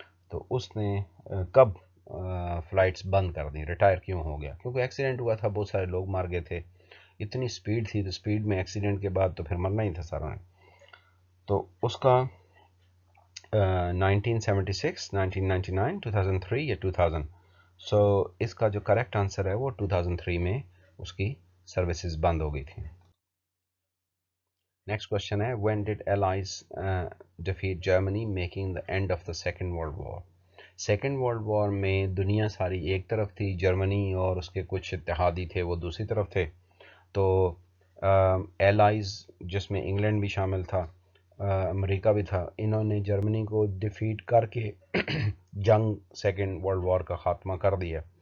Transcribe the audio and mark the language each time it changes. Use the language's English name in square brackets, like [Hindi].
[Urdu] تو اس نے کب فلائٹس بند کر دی, ریٹائر کیوں ہو گیا؟ کیونکہ ایکسیڈنٹ ہوا تھا, بہت سارے لوگ مار گئے تھے, اتنی سپیڈ تھی, تو سپیڈ میں ایکسیڈنٹ کے بعد تو پھر مرنا ہی تھا سارا نے. تو اس کا 1976, 1999, 2003 یا 2000. سو اس کا جو کریکٹ آنسر ہے وہ 2003 میں اس کی سروسز بند ہو گئی تھی. نیکسٹ کوشچن ہے [English] when did allies defeat Germany making the end of the second world war? [Urdu] Second world war میں دنیا ساری ایک طرف تھی, جرمنی اور اس کے کچھ اتحادی تھے وہ دوسری طرف تھے. تو ایلائز جس میں انگلینڈ بھی شامل تھا, امریکہ بھی تھا, انہوں نے جرمنی کو ڈیفیٹ کر کے جنگ سیکنڈ ورلڈ وار کا خاتمہ کر دیا.